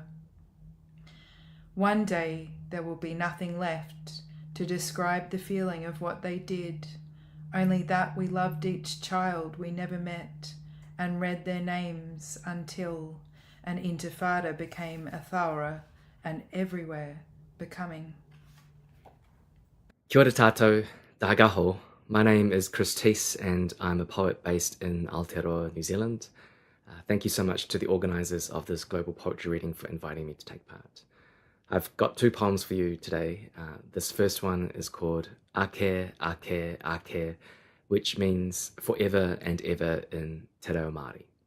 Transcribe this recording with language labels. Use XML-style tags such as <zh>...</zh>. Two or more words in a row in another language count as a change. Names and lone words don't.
<en>One day there will be nothing left to describe the feeling of what they did, only that we loved each child we never met and read their names until an intifada became a thawra and everywhere becoming.</en> <mi>Kia ora tātou, tāgaho.</mi> <en>My name is Chris Teese and I'm a poet based in Aotearoa, New Zealand. Thank you so much to the organisers of this global poetry reading for inviting me to take part. I've got two poems for you today. This first one is called Ake, Ake, Ake, which means forever and ever in Te Reo Māori.</en>